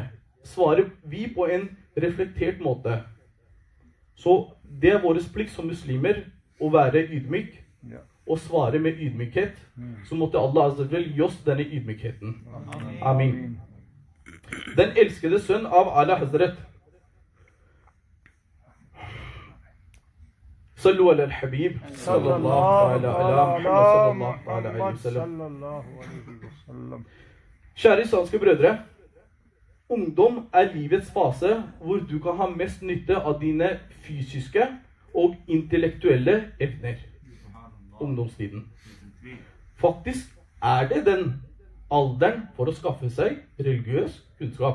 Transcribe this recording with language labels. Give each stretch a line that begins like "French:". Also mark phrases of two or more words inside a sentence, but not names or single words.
Norwegian: Svarer vi på en reflektert måte? Så det er vår plikt som muslimer å være ydmyk, og svare med ydmykhet. Så måtte Allah
Arabic: عز وجل
Norwegian: gi oss denne ydmykheten. Amin. Den elskede sønn av Ala Hazret.
Arabic: صلوا على الحبيب، صلى الله على محمد، صلى الله عليه وسلم.
Norwegian: Kjære islamske brødre, ungdom er livets fase hvor du kan ha mest nytte av dine fysiske og intellektuelle evner. Ungdomstiden. Faktisk er det den alderen for å skaffe seg religiøs kunnskap.